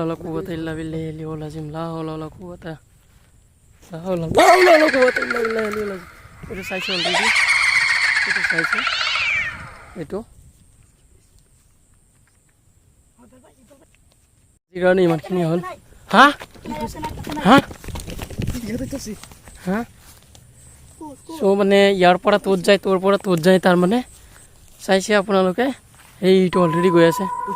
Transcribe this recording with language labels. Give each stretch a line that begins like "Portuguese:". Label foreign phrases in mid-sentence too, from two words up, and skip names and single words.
Arabic: ولا قوة إلا بالله العلي العظيم لا حول ولا قوة ولا قوة إلا بالله العلي العظيم
Assamese: এটা চাইছে অলরেডি এটা চাইছে এইটো জিৰানি ইমানখিনি হ'ল হা হা হা সো মানে ইয়াৰ পৰা তোৰ যায় তোৰ পৰা তোৰ যায় তাৰমানে চাইছে আপোনালোকে এইটো অলৰেডি গৈ আছে